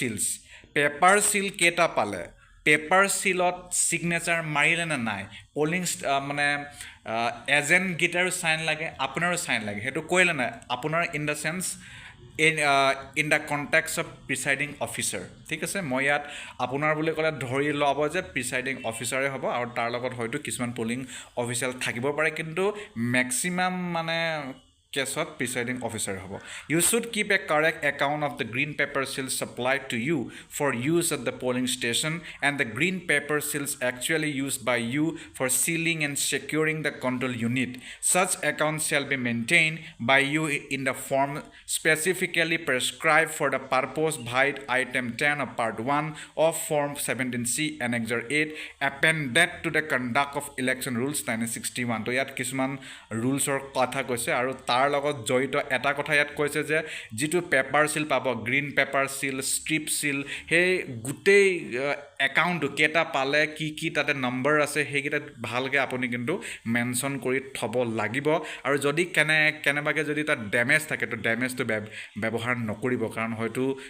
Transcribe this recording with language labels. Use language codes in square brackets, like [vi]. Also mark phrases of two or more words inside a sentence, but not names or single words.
[as] চিল কেইটা পালে পেপাৰ চিলত ছিগনেচাৰ মাৰিলে নে নাই পলিং মানে এজেণ্টকেইটাৰো চাইন লাগে আপোনাৰো চাইন লাগে সেইটো কৰিলে নাই আপোনাৰ [en] in the chance in the context of presiding officer [as] ঠিক আছে মই ইয়াত আপোনাৰ বুলি ক'লে ধৰি ল'ব যে প্ৰিচাইডিং অফিচাৰে হ'ব আৰু তাৰ লগত হয়তো কিছুমান [en] polling official [as] থাকিব পাৰে কিন্তু মেক্সিমাম মানে কেছত [en] presiding officer হ'ব you should keep a correct account of the green paper seals supplied to you for use at the polling station and the green paper seals actually use by you for sealing and securing the control unit such account shall be maintain by you in the form specifically prescribe for the purpose vide item 10 of part 1 of form 17C annexure 8 appended to the [as] conduct of election rules 1961 তো ইয়াত কিছুমান ৰুলছৰ কথা কৈছে আৰু তাৰ লগত জড়িত এটা কথা ইয়াত কৈছে যে যিটো [en] paper seal [as] পাব [en] green paper seal strip seal [as] সেই গোটেই একাউণ্টটো কেইটা পালে কি তাতে নম্বৰ আছে সেইকেইটা ভালকৈ আপুনি কিন্তু মেনশ্যন কৰি থ'ব লাগিব আৰু যদি কেনেবাকৈ যদি তাত ডেমেজ থাকে তো ডেমেজটো ব্যৱহাৰ নকৰিব কাৰণ হয়তো